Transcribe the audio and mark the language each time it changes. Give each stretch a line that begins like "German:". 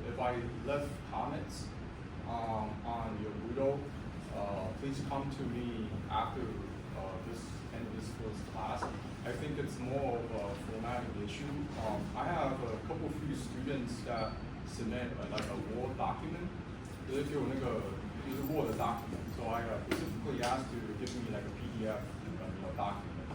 English: If I left comments on your Moodle, please come to me after this end of this first class. I think it's more of a formatting issue. I have a few students that submit like a Word document.
Chinese: 就是有那个就是 Word document.
English: So I specifically asked you to give me like a PDF document.